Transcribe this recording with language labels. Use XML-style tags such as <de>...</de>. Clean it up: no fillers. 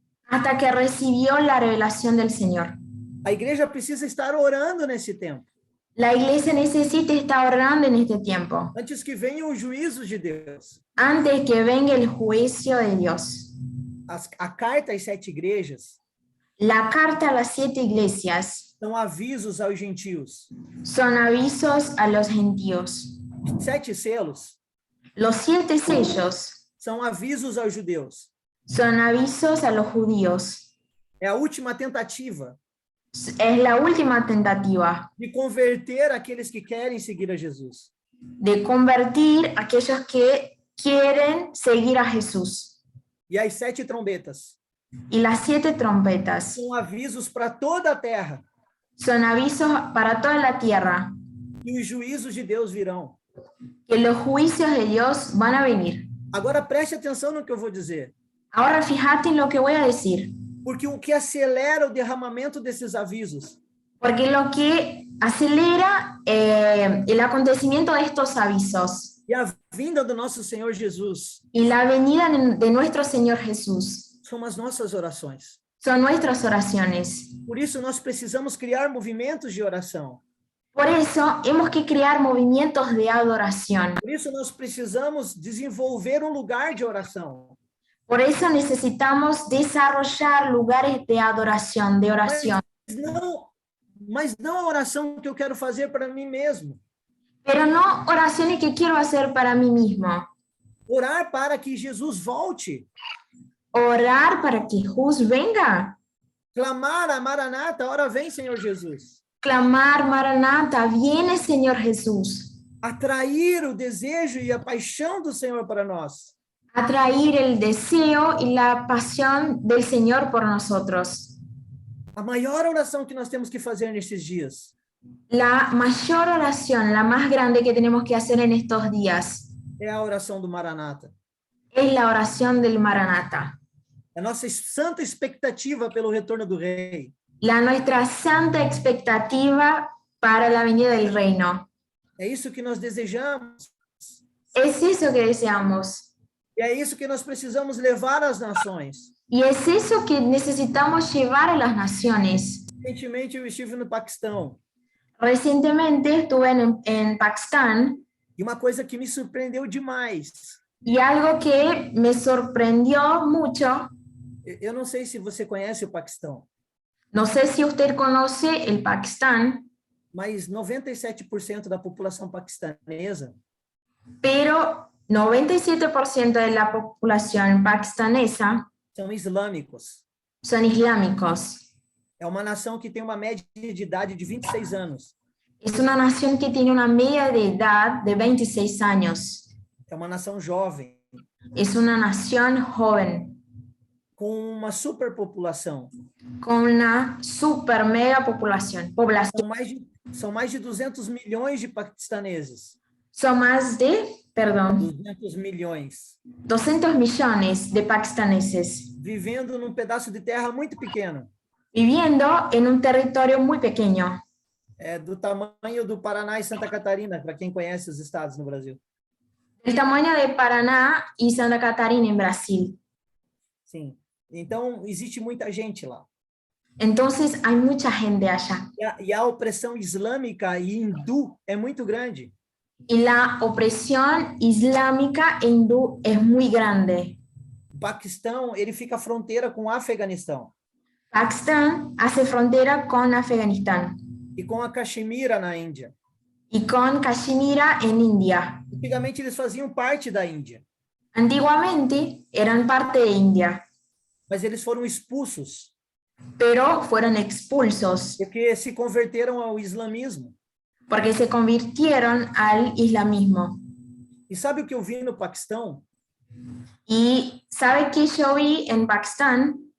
<es>hasta que recibió la revelación del Señor.</es> <pt>A igreja precisa estar orando nesse tempo,</pt> <es>La iglesia necesita estar orando en este tiempo,</es> <pt>antes que venham os juízos de Deus.</pt> <es>antes que venga el juicio de Dios.</es> <pt>A carta às 7 igrejas</pt> <es>La carta a las 7 iglesias</es> <pt>são avisos aos gentios.</pt> <es>son avisos a los gentios.</es> <pt>7 selos</pt> <es>Los 7 sellos</es> <pt>são avisos aos judeus.</pt> <es>son avisos a los judíos.</es> <pt>É a última tentativa</pt> <es>Es la última tentativa</es> <pt>de converter aqueles que querem seguir a Jesus.</pt> <es>de convertir a aquellos que quieren seguir a Jesús.</es> <pt>E as 7 trombetas</pt> <es>Y las 7 trompetas</es> <pt>são avisos para toda a terra,</pt> <es>son avisos para toda la tierra,</es> <pt>e os juízos de Deus virão.</pt> <es>que los juicios de Dios van a venir.</es> <pt>Agora preste atenção no que eu vou dizer,</pt> <es>Ahora fíjate en lo que voy a decir,</es> <pt>porque o que acelera o derramamento desses avisos</pt> <es>porque lo que acelera el acontecimiento de estos avisos</es> <pt>e a vinda do nosso Senhor Jesus</pt> <es>y la venida de nuestro Señor Jesús</es> <pt>são as nossas orações.</pt> <es>son nuestras oraciones.</es> <pt>Por isso, nós precisamos criar movimentos de oração.</pt> <es>Por eso hemos que crear movimientos de adoración.</es> <pt>Por isso, nós precisamos desenvolver um lugar de oração.</pt> <es>Por eso necesitamos desarrollar lugares de adoración, de oración.</es> <pt>Mas não a oração que eu quero fazer para mim mesmo.</pt> <es>Pero no oraciones que quiero hacer para mí mismo.</es> <pt>Orar para que Jesus volte.</pt> <es>Orar para que Jesús venga.</es> <pt>Clamar a Maranata, ora vem, Senhor Jesus.</pt> <es>Clamar, Maranata, viene Señor Jesús.</es> <pt>Atrair o desejo e a paixão do Senhor para nós.</pt> <es>Atraer el deseo y la pasión del Señor por nosotros.</es> <pt>A maior oração que nós temos que fazer nesses dias</pt> <es>La mayor oración, la más grande que tenemos que hacer en estos días,</es> <pt>é a oração do Maranata.</pt> <es>es la oración del Maranatha,</es> <pt>É a nossa santa expectativa pelo retorno do Rei.</pt> <es>nuestra santa expectativa para la venida del reino.</es> <pt>É isso que nós desejamos.</pt> <es>Es eso que deseamos.</es> <pt>E é isso que nós precisamos levar às nações.</pt> <es>Y es eso que necesitamos llevar a las naciones.</es> <pt>Recentemente eu estive no Paquistão</pt> <es>Recientemente estuve en Pakistán</es> <pt>e uma coisa que me surpreendeu demais.</pt> <es>y algo que me sorprendió mucho,</es> <pt>Eu não sei se você conhece o Paquistão,</pt> <es>no sé si usted conoce el Pakistán,</es> <pt>mas 97% da população paquistanesa</pt> <es>pero 97% de la población pakistanesa</es> <pt>são islâmicos.</pt> <es>son islámicos.</es> <pt>É uma nação que tem uma média de idade de 26 anos.</pt> <es>Es una nación que tiene una media de edad de 26 años.</es> <pt>É uma nação jovem,</pt> <es>Es una nación joven,</es> <pt>com uma superpopulação.</pt> <es>con una super mega población.</es> <pt>São mais de 200 milhões de paquistaneses.</pt> <es>Son más de,</es> <pt>200 milhões.</pt> <es>200 millones de pakistaneses</es> <pt>Vivendo num pedaço de terra muito pequeno.</pt> <es>viviendo en un territorio muy pequeño,</es> <pt>É do tamanho do Paraná e Santa Catarina, para quem conhece os estados no Brasil.</pt> <es>del tamaño de Paraná y Santa Catarina en Brasil.</es> <pt>Sim. Então, existe muita gente lá.</pt> <es>Entonces hay mucha gente allá.</es> <pt>E a opressão islâmica e hindu é muito grande.</pt> <es>Y la opresión islámica e hindú es muy grande.</es> <pt>O Paquistão, ele fica fronteira com o Afeganistão</pt> <es>Pakistán hace frontera con Afganistán</es> <pt>e com a Caxemira na Índia.</pt> <es>y con Kashmira en India.</es> <pt>Antigamente, eles faziam parte da Índia,</pt> <es>Antiguamente eran parte de India,</es> <pt>mas eles foram expulsos</pt> <es>pero fueron expulsos</es> <pt>porque se converteram ao islamismo.</pt> <es>porque se convirtieron al islamismo.</es> <pt>E sabe o que eu vi no Paquistão?</pt> <es>Y ¿sabe qué yo vi en Pakistán?</es>